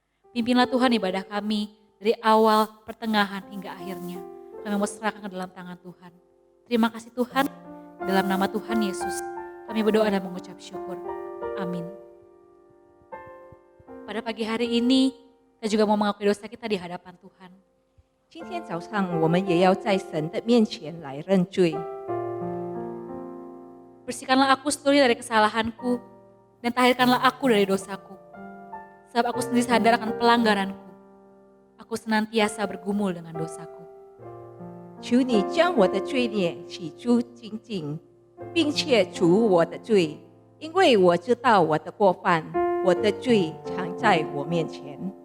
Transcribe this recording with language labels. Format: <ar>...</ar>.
<id>Pimpinlah Tuhan ibadah kami dari awal, pertengahan hingga akhirnya. Kami mau serahkan ke dalam tangan Tuhan. Terima kasih Tuhan, dalam nama Tuhan Yesus kami berdoa dan mengucap syukur. Amin. Pada pagi hari ini, kita juga mau mengakui dosa kita di hadapan Tuhan.</id> <zh>今天早上我们也要在神的面前来认罪，</zh> <id>Bersihkanlah aku seluruhnya dari kesalahanku dan tahirkanlah aku dari dosaku. Sebab aku sendiri sadar akan pelanggaranku. Aku senantiasa bergumul dengan dosaku.</id> <zh>求你将我的罪孽洗除净净，并且除我的罪，因为我知道我的过犯，我的罪常在我面前。</zh>